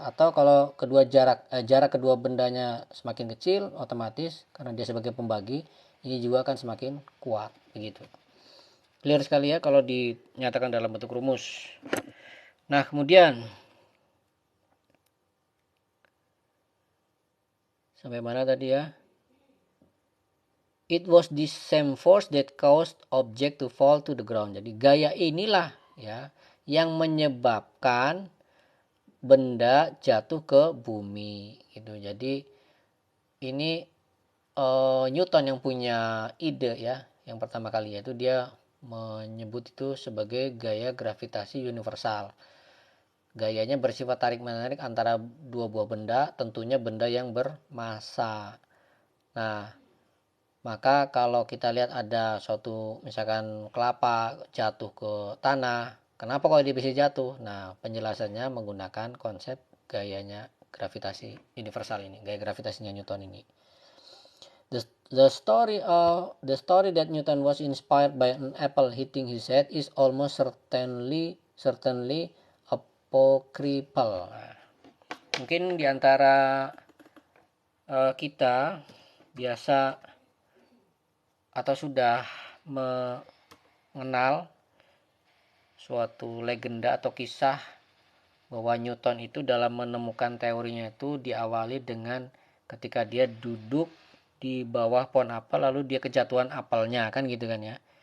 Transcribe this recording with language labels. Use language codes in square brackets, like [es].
[id] Atau kalau kedua jarak kedua bendanya semakin kecil, otomatis karena dia sebagai pembagi, ini juga akan semakin kuat begitu. Clear sekali ya kalau dinyatakan dalam bentuk rumus. Nah, kemudian sampai mana tadi ya? [en] It was this same force that caused object to fall to the ground. [id] Jadi gaya inilah ya yang menyebabkan benda jatuh ke bumi gitu. Jadi ini Newton yang punya ide ya, yang pertama kali, yaitu dia menyebut itu sebagai gaya gravitasi universal. Gayanya bersifat tarik-menarik antara dua buah benda, tentunya benda yang bermassa. Nah, maka kalau kita lihat ada suatu misalkan kelapa jatuh ke tanah, kenapa kok dia bisa jatuh? Nah, penjelasannya menggunakan konsep gayanya gravitasi universal ini, gaya gravitasinya Newton ini. [en] The story that Newton was inspired by an apple hitting his head is almost certainly apocryphal. [id] Nah, mungkin diantara kita biasa atau sudah mengenal suatu legenda atau kisah bahwa Newton itu dalam menemukan teorinya itu diawali dengan ketika dia duduk di bawah pohon apel lalu dia kejatuhan apelnya kan gitu kan ya.